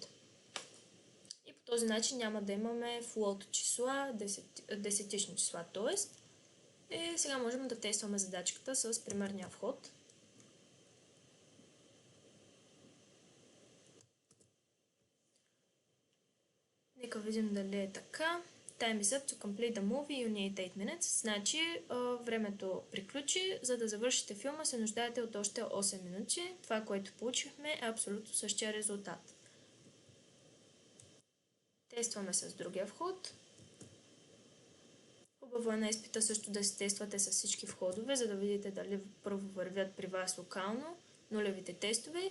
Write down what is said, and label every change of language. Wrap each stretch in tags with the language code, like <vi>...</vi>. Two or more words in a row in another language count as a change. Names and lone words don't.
<bg>И по този начин няма да имаме float числа, десетични числа, т.е. И сега можем да тестваме задачката с примерния вход. Нека видим дали е така.</bg> <en>Time is up to complete the movie, you need 8 minutes.</en> <bg>Значи времето приключи. За да завършите филма се нуждаете от още 8 минути. Това, което получихме, е абсолютно същия резултат. Тестваме с другия вход. Хубаво е на изпита също да си тествате с всички входове, за да видите дали първо вървят при вас локално нулевите тестове.</bg>